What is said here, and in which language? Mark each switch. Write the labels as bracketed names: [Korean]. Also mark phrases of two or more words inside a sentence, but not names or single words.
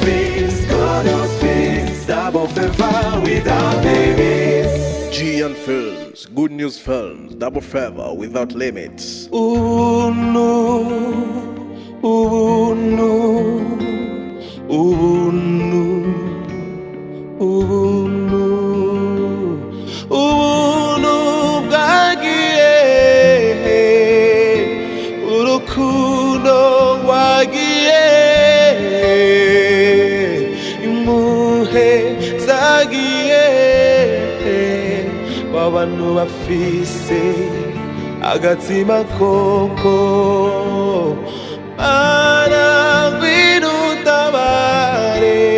[English] fees, God knows fees, double favor without limits. G and Films, Good News Films, double favor without limits. Ooh no, ooh no, ooh no, ooh no, ooh no, [Rundi] bwagiye, urukundo wagiye, impuhwe zagiye, w'abantu bafise agatima koko, mana ngwino utabare,